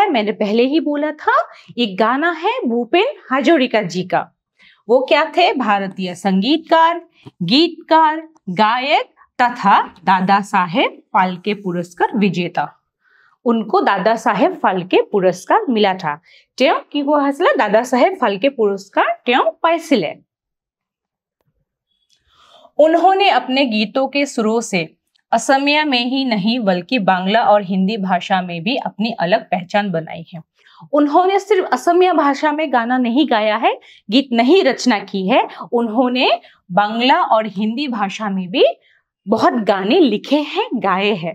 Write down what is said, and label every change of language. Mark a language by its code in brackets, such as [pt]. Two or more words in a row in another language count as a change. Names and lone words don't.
[hi] मैंने पहले ही बोला था, ये गाना है भूपेन हाजरिका जी का। वो क्या थे? भारतीय संगीतकार, गीतकार, गायक तथा दादा साहेब फाल्के पुरस्कार विजेता। उनको दादा साहेब फाल्के पुरस्कार मिला था। [as] তেওঁ কি কোৱা হৈছিলে? দাদা সাহেব ফাল্কে पुरस्कार তেওঁ পাইছিলে। [hi] उन्होंने अपने गीतों के सुरों से असमिया में ही नहीं बल्कि बांग्ला और हिंदी भाषा में भी अपनी अलग पहचान बनाई है। उन्होंने सिर्फ असमिया भाषा में गाना नहीं गाया है, गीत नहीं रचना की है, उन्होंने बांग्ला और हिंदी भाषा में भी बहुत गाने लिखे हैं, गाए हैं।